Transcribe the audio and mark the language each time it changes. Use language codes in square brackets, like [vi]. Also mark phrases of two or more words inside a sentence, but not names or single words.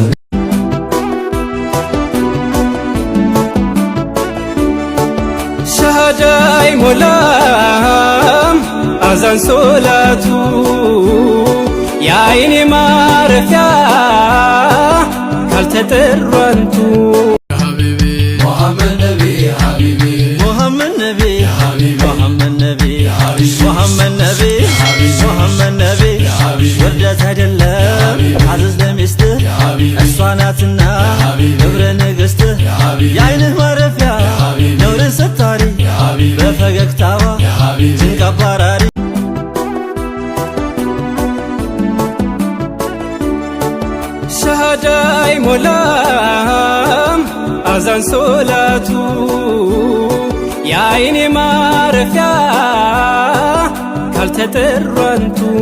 [am] ሸሃዳ አይሞላም አዛን ሶላቱ የአይኔ ማረፊያ ካልተጠሩ አንቱ [ar] محمد نبي حبيبي محمد نبي يا حبيبي محمد نبي يا حبيبي محمد نبي حبيبي محمد نبي يا حبيبي [am] ወርደት አይደለም አዘዝ ለሚስትህ [ar] يا حبيبي [am] እሷ ናትና [ar] حبيبي [am] ክብረ ንግሥትህ [ar] يا حبيبي [am] የአይንህ ማረፊያ [ar] يا حبيبي [am] ነውር ሰታሪ [ar] يا حبيبي [am] በፈገግታዋ [ar] يا حبيبي [am] ጭንቅ አባራሪ ሸሃዳ አይሞላም አዛን ሶላቱ የአይኔ ማረፊያ ካልተጠሩ አንቱ